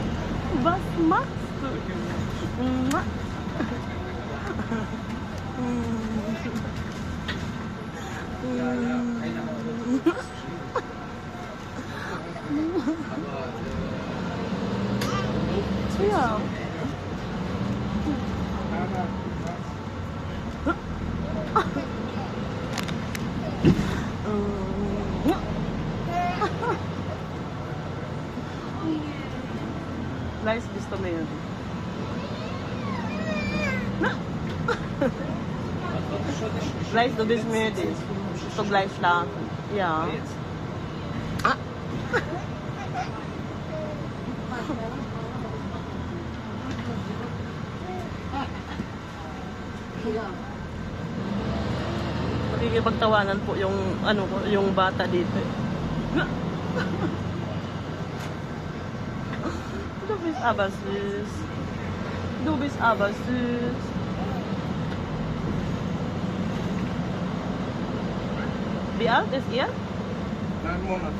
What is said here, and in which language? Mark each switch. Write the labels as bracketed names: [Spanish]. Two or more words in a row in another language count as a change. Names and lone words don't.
[German] Was machst du? Ja. [Filipino] Guys, gusto mo yun? [German] Guys, du bist müde. So gleich schlafen. Ja. [Filipino] Nakikipagtawanan po yung yung bata dito. [German] Du bist aber süß. Du bist aber süß. Wie alt ist ihr? 9 Monate.